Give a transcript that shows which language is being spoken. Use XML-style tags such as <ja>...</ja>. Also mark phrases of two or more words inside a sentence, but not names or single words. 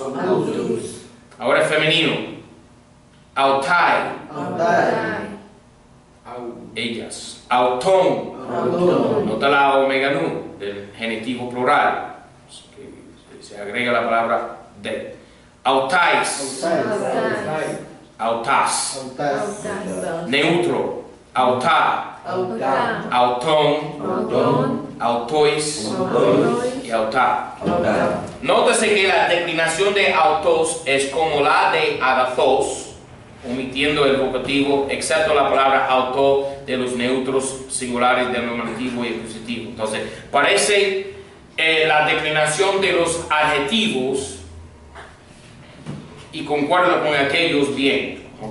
<es>Autos. Ahora femenino. Autai. Autai. Ellas. Autón. Auto. Nota la omega nu del genitivo plural. Que se agrega la palabra de.</es> <el>αὐταῖς. αὐτάς.</el> <es>Neutro. Autá.</es> <el>αὐτῶν. αὐτοῖς.</el> <es>Y autá. Nótese que la declinación de autos es como la de agathos, omitiendo el vocativo, excepto la palabra auto de los neutros singulares del nominativo y acusativo. Entonces, parece la declinación de los adjetivos y concuerda con aquellos bien, ¿ok?</es>